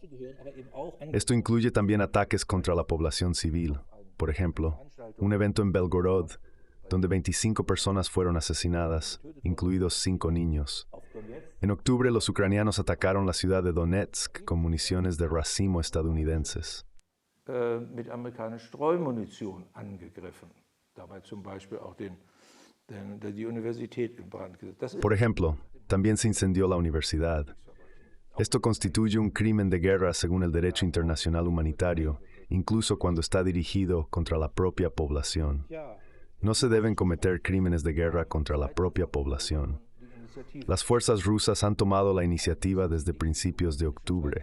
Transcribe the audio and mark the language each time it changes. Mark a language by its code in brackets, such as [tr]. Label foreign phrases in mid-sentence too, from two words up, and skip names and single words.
[es] Esto incluye también ataques contra la población civil. Por ejemplo, un evento en Belgorod, donde 25 personas fueron asesinadas, incluidos 5 niños. En octubre, los ucranianos atacaron la ciudad de Donetsk con municiones de racimo estadounidenses. [de] Mit amerikanischer Streumunition angegriffen. Dabei zum Beispiel auch die Universität in Brand gesetzt. [es] Por ejemplo, también se incendió la universidad. Esto constituye un crimen de guerra según el derecho internacional humanitario, incluso cuando está dirigido contra la propia población. No se deben cometer crímenes de guerra contra la propia población. Las fuerzas rusas han tomado la iniciativa desde principios de octubre.